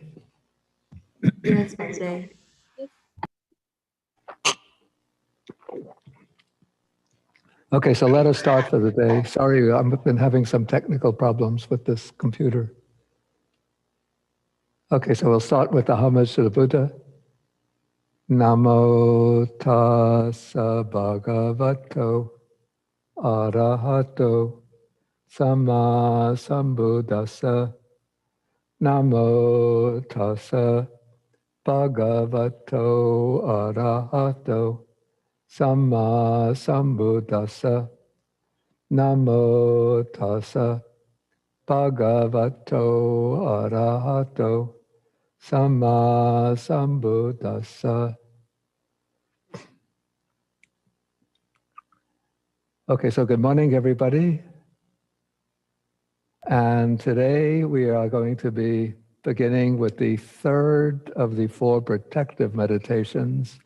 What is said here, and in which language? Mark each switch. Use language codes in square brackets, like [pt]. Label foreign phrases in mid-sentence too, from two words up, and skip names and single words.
[en] Yes, Padre. Okay, so let us start for the day. Sorry, I've been having some technical problems with this computer. Okay, so we'll start with the homage to the Buddha. [pi] Namo tassa bhagavato arahato sama sambuddhassa. Namo tassa bhagavato arahato sama sambuddhassa. Namo tassa bhagavato arahato sama sambuddhassa. [en] Okay, so good morning, everybody. And today we are going to be beginning with the third of the 4 protective meditations.